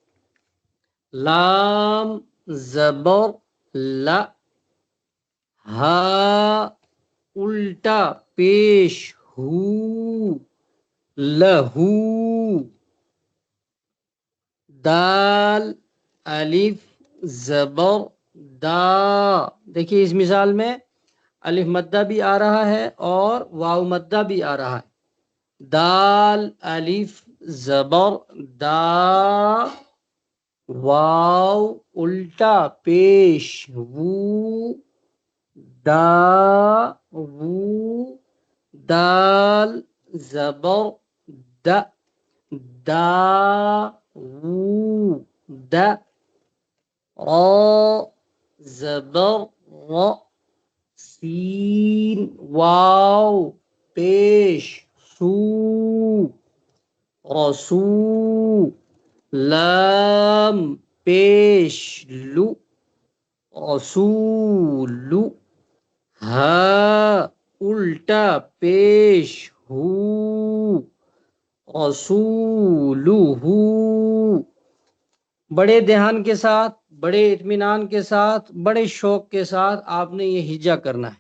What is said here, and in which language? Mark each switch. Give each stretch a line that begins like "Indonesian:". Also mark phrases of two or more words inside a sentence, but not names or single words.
Urdu: لام زبر لا، ہا الٹا پیش ہو، لہو، دال الف زبر دا۔ دیکھیے اس مثال میں الف مدہ بھی آ رہا ہے اور واو مدہ بھی آ رہا ہے۔ دال الف زبر دا، واو الٹا پیش وو، دا وو، دال زبر دا، دا وو دا، را زبر را، سین واو پیش سو، رسو، لام پیش لو، رسولو، ہا الٹا پیش ہو، رسولو۔ بڑے دھیان کے ساتھ، بڑے اطمینان کے ساتھ، بڑے شوق کے ساتھ آپ نے یہ ہجا کرنا ہے۔